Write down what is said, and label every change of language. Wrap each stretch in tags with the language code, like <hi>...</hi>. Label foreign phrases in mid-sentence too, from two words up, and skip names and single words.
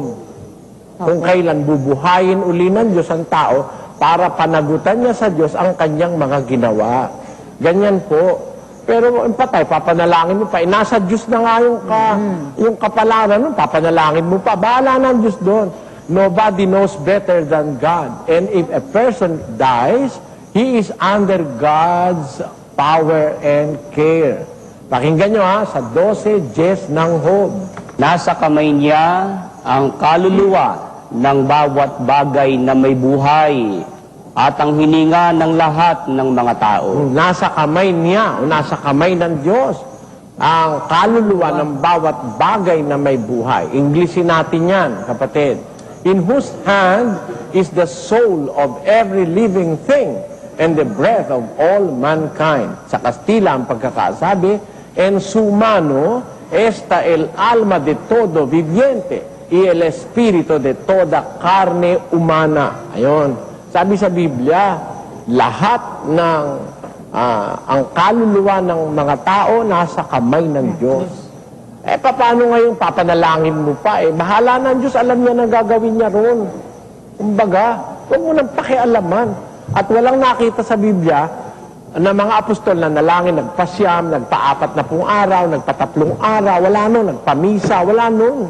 <tl>Kung kailan bubuhayin uli ng Diyos ang tao para panagutan niya sa Diyos ang kanyang mga ginawa. Ganyan po. Pero yung patay, papanalangin mo pa. Nasa Diyos na nga yung kapalaran, papanalangin mo pa. Bahala na ang Diyos doon.</tl> <en>Nobody knows better than God. And if a person dies, he is under God's power and care.</en> <tl>Pakinggan nyo sa 12:10 ng Job. Nasa kamay niya ang kaluluwa ng bawat bagay na may buhay at ang hininga ng lahat ng mga tao. Nasa kamay niya, o nasa kamay ng Diyos, ang kaluluwa ng bawat bagay na may buhay. Inglesin natin yan, kapatid.</tl> <en>In whose hand is the soul of every living thing and the breath of all mankind.</en> <tl>Sa Kastila ang pagkakasabi,</tl> <es>en su mano está el alma de todo viviente y el espíritu de toda carne humana.</es> <tl>Ayon. Sabi sa Biblia, lahat ng ang kaluluwa ng mga tao nasa kamay ng Diyos. Paano ngayon papanalangin mo pa? Bahala na ang Diyos, alam niya na gagawin niya ron. Kumbaga, huwag mo nang pakialaman. At walang nakita sa Biblia na mga apostol na nalangin, nagpasyam, nagpa-4 na araw, nagpa-3 araw, wala nun, nagpamisa, wala nun.</tl>